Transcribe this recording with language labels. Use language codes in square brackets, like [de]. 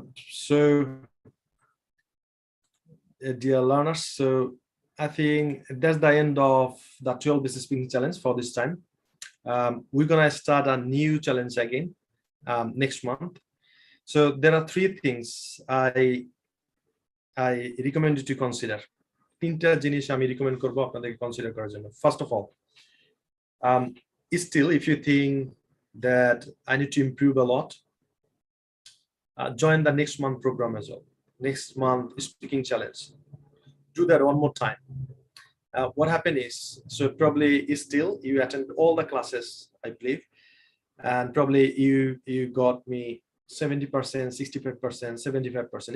[en] So, dear learners, so I think that's the end of the 12 Business Speaking Challenge for this time. We're gonna start a new challenge again next month. So there are 3 things I recommend you to consider. [bn] 3টা জিনিস আমি recommend করব আপনাদেরকে consider করার জন্য. [en] First of all, still if you think that I need to improve a lot, join the next month program as well. Next month speaking challenge. Do that one more time. What happened is, so probably still you attend all the classes, I believe, and probably you got me 70%, 65%, 75%.